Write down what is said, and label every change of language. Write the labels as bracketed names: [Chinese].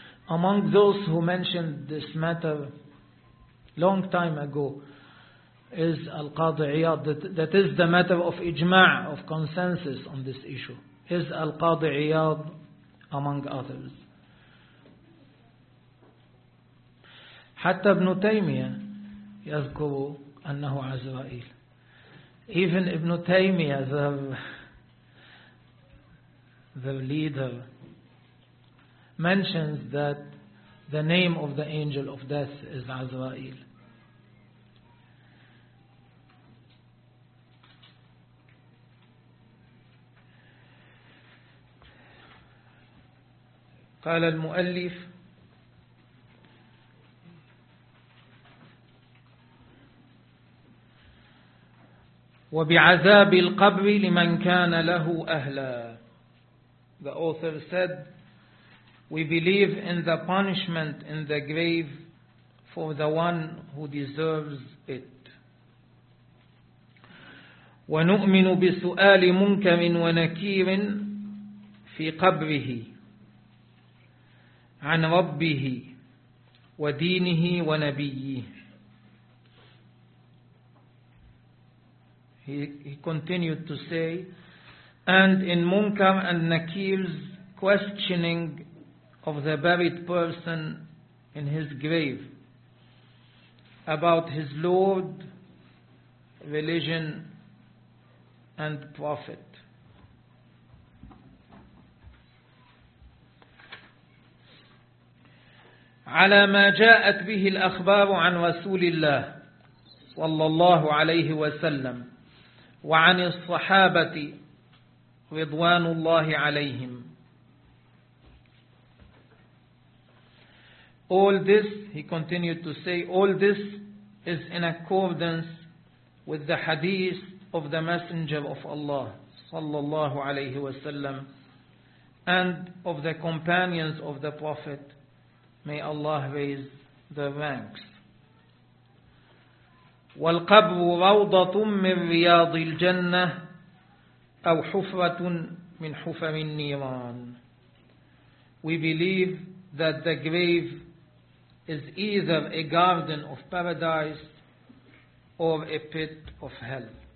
[English] Among those who mentioned this matter long time ago is Al-Qadi Iyad. That is the matter of ijma', of consensus on this issue. Is Al-Qadi Iyad among others. [Arabic] حتى ابن تيمية يذكر أنه عزرائيل. [English] Even ابن تيمية, the leader, mentions that the name of the angel of death is عزرائيل. [Arabic] قال المؤلف وبعذاب القبر لمن كان له أهلا. [English] The author said, we believe in the punishment in the grave for the one who deserves it. [Arabic] ونؤمن بسؤال منكر ونكير في قبره عن ربه ودينه ونبيه. [English] He continued to say, and in Munkar and Nakir's questioning of the buried person in his grave about his Lord, religion, and Prophet. [Arabic] على ما جاءت به الأخبار عن رسول الله صلى الله عليه وسلم وعن الصحابة رضوان الله عليهم. [English] All this, he continued to say, all this is in accordance with the hadith of the Messenger of Allah sallallahu alayhi wa sallam, and of the companions of the Prophet, may Allah raise the ranks. [Arabic] والقبر روضة من رياض الجنة أو حفرة من حفر النيران. [English] We believe that the grave is either a garden of paradise or a pit of hell.